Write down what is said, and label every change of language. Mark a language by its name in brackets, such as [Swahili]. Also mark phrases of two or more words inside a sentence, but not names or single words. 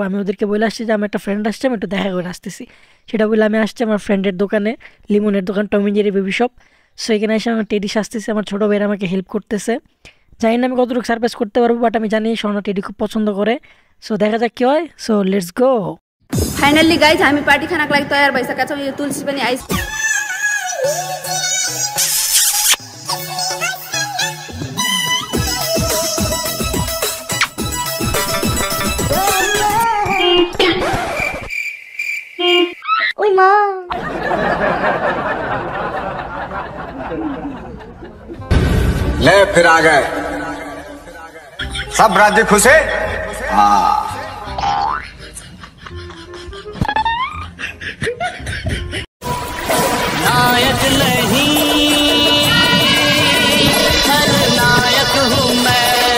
[Bangla] আমি ওদেরকে বলে আসছি যে আমার একটা ফ্রেন্ড আসছে, আমি একটু দেখা করে আসতেছি। সেটা বলে আমি আসছি আমার ফ্রেন্ডের দোকানে, লিমনের দোকান, টম এন্ড জেরি বেবি শপ। সো এখানে এসে আমি টেডি সাজতেছি, আমার ছোটো ভাইরা আমাকে হেল্প করতেছে। জানি না আমি কতটুকু সারপ্রাইজ করতে পারবো, বাট আমি জানি স্বর্ণা টেডি খুব পছন্দ করে। সো দেখা যাক কি হয়। [English] so let's go. finally guys [Nepali] हामी पार्टी खानाको लागि तयार भइसकेका छौँ। यो तुलसी पनि आइस ओइ मां [Hindi] ले फिर आ गए सब राज्य खुश है। हाँ नायक नहीं हर नायक हूँ मैं।